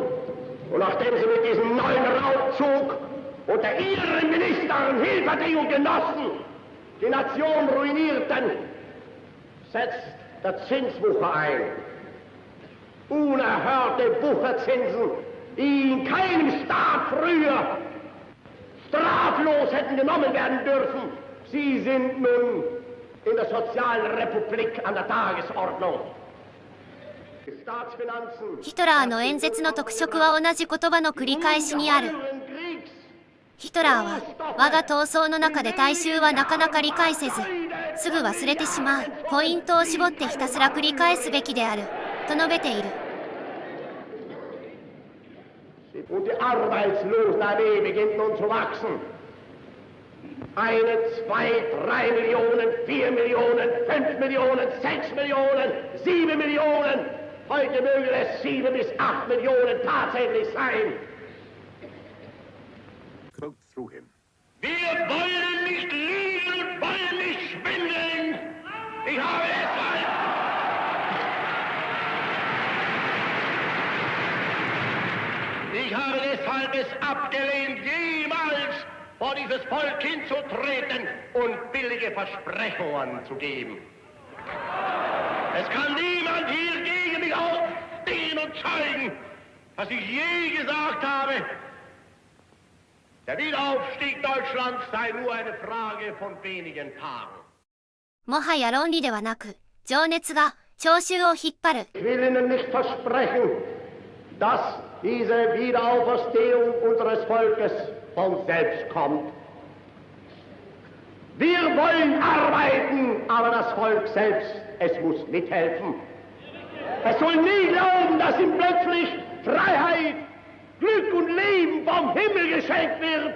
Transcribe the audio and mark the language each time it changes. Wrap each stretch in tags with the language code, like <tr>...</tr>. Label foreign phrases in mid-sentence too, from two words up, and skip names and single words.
<de>Und nachdem Sie mit diesem neuen Raubzug unter Ihren Ministern Hilferding und Genossen die Nation ruinierten, setzt der Zinswucher ein. Unerhörte Wucherzinsen, die in keinem Staat früher straflos hätten genommen werden dürfen. Sie sind nun in der Sozialrepublik an der Tagesordnung.</de> <ja>ヒトラーの演説の特色は同じ言葉の繰り返しにある。ヒトラーは我が闘争の中で大衆はなかなか理解せず、すぐ忘れてしまうポイントを絞ってひたすら繰り返すべきであると述べている。</ja> <de>Und die Arbeitslosenarmee beginnt nun zu wachsen. 1, 2, 3 Millionen, 4 Millionen, 5 Millionen, 6 Millionen, 7 Millionen. Heute mögen es 7 bis 8 Millionen tatsächlich sein.</de> <en>Through him.</en> <de>Wir wollen nicht liegen und wollen nicht schwindeln. Ich habe deshalb es abgelehnt, jemals vor dieses Volk hinzutreten und billige Versprechungen zu geben. Es kann niemand hier gegen mich aufstehen und zeugen, dass ich je gesagt habe, der Wiederaufstieg Deutschlands sei nur eine Frage von wenigen Tagen.</de> <ja>もはや論理ではなく、情熱が聴衆を引っ張る。</ja> <de>Ich will Ihnen nicht versprechen, dass diese Wiederauferstehung unseres Volkes von selbst kommt. Wir wollen arbeiten, aber das Volk selbst, es muss mithelfen. Es soll nie glauben, dass ihm plötzlich Freiheit, Glück und Leben vom Himmel geschenkt wird.</de>